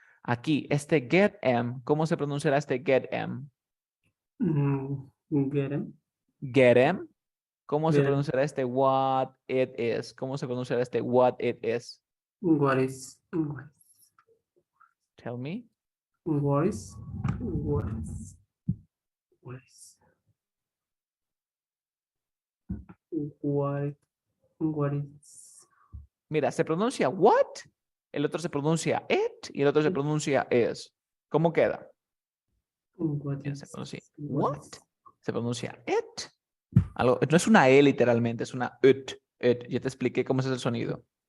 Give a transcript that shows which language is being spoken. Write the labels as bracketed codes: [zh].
[es] Aquí, este get em, ¿cómo se pronunciará este get em? [en] Get him. Get em. [es] ¿Cómo se [en] Get him. [es] pronunciará este what it is? ¿Cómo se pronunciará este what it is? [en] What is Tell me. what is what is what is what what is [es] Mira, se pronuncia what, el otro se pronuncia it y el otro se pronuncia is. ¿Cómo queda? [en] what [es] Mira, se [en] is [es] pronuncia [en] what [es] what, se pronuncia it. Algo, no es una E literalmente, es una it, it. Ya te expliqué cómo es el sonido.